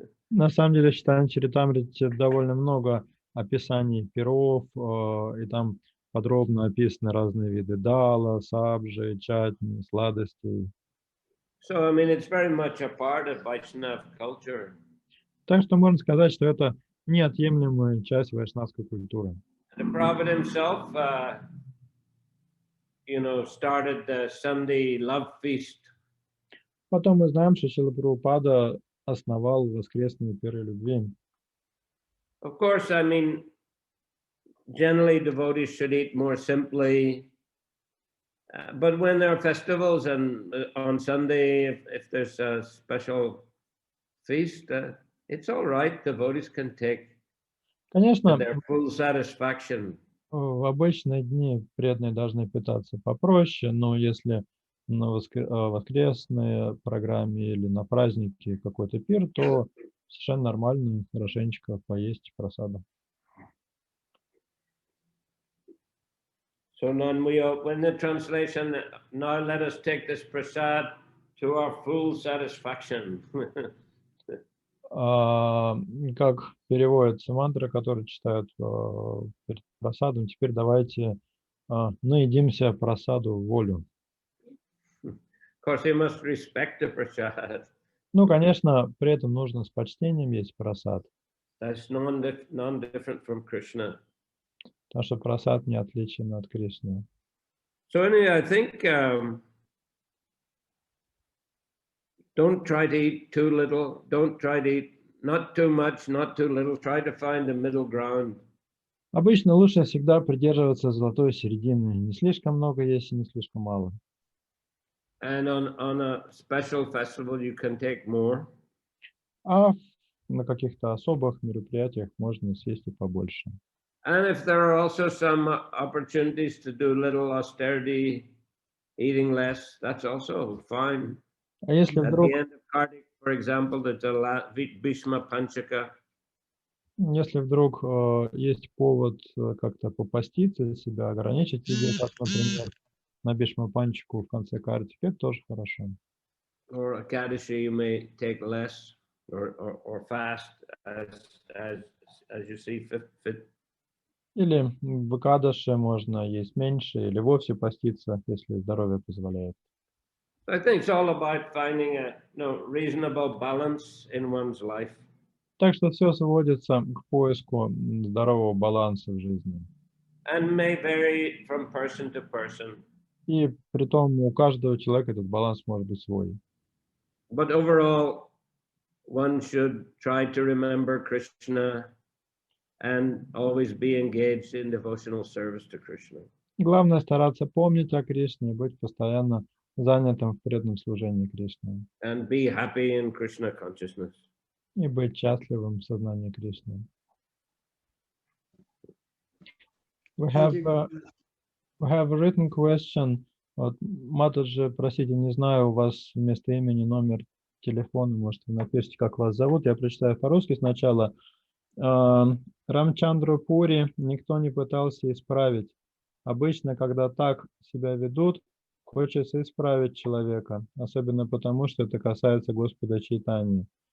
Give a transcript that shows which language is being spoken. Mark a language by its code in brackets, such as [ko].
[ru] На самом деле, в Чайтанье Чаритамрите довольно много описаний пиров, и там подробно описаны разные виды дала, сабжи, чатни, сладостей. [en] So, I mean, it's very much a part of Vaishnava culture. [ru] Так что можно сказать, что это неотъемлемая часть вайшнавской культуры. [en] The Prabhupada himself, started the Sunday love feast. [ru] Потом мы знаем, что Шрила Прабхупада основал воскресные пиры любви. [en] Of course, I mean, generally devotees should eat more simply. But when there are festivals and on Sunday, if there's a special feast, it's all right. Devotees can take [ru] Конечно, [en] their full satisfaction. [ru] в обычные дни преданные должны питаться попроще, но если на воскресной программе или на празднике какой-то пир, то совершенно нормально хорошенечко поесть прасада. [en] So then when the translation, now let us take this prasad to our full satisfaction. [ru] Как переводится мантра, которую читают перед прасадом, теперь давайте наедимся прасаду в волю. [en] Of course, you must respect the prasad. [ru] Ну, конечно, при этом нужно с почтением есть прасад. [en] That's non-different from Krishna. [ru] Потому что прасад не отличен от Кришны. [en] So anyway, I think don't try to eat too little. Don't try to eat not too much, not too little. Try to find the middle ground. [ru] Обычно лучше всегда придерживаться золотой середины. Не слишком много есть и не слишком мало. [en] And on a special festival, you can take more. [ru] А на каких-то особых мероприятиях можно съесть и побольше. [en] And if there are also some opportunities to do little austerity, eating less, that's also fine. [ru] А если [en] At [ru] вдруг, [en] the end of Kartik, for example, there's a Bhishma Panchaka. [ru] если вдруг есть повод как-то попаститься, себя ограничить, еде, как, например, на Бишма Панчику в конце картики, это тоже хорошо. [en] Or Akadashi, you may take less or fast as you see fit. [ru] Или в Экадаше можно есть меньше или вовсе поститься, если здоровье позволяет. [en] I think it's all about finding a reasonable balance in one's life. [ru] Так что все сводится к поиску здорового баланса в жизни. [en] And may vary from person to person. [ru] И притом у каждого человека этот баланс может быть свой. [en] But overall, one should try to remember Krishna and always be engaged in devotional service to Krishna. [ru] Главное стараться помнить о Кришне и быть постоянно занятым в преданном служении Кришне. [en] And be happy in Krishna consciousness. [ru] И быть счастливым в сознании Кришны. [en] We have a written question. [ru] Вот, Матаджи, простите, не знаю, у вас вместо имени номер телефона, может, вы напишите, как вас зовут. Я прочитаю по-русски сначала. Рамчандру Пури никто не пытался исправить. Обычно, когда так себя ведут, хочется исправить человека, особенно потому, что это касается Господа Чайтаньи.